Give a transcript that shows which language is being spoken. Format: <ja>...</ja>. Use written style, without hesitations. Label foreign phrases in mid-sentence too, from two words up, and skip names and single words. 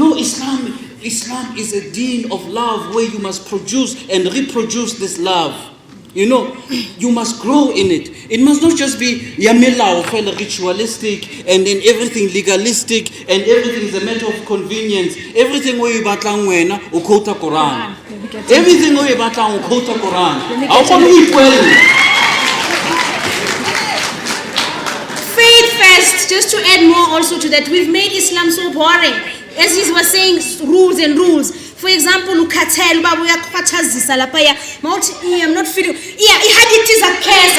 <en>No, Islam is a deen of love where you must produce and reproduce this love. You know, you must grow in it. It must not just be yamela or ritualistic and then everything legalistic and everything is a matter of convenience. Everything where you</en> <st>batlang wena o</st> <en>quote Quran. Everything where you</en> <st>batlang o</st> <en>quote Quran. Faith first, just to add more also to that, we've made Islam so boring. As he was saying, rules and rules. For example, I'm not feeling, I'm it is a curse.</en>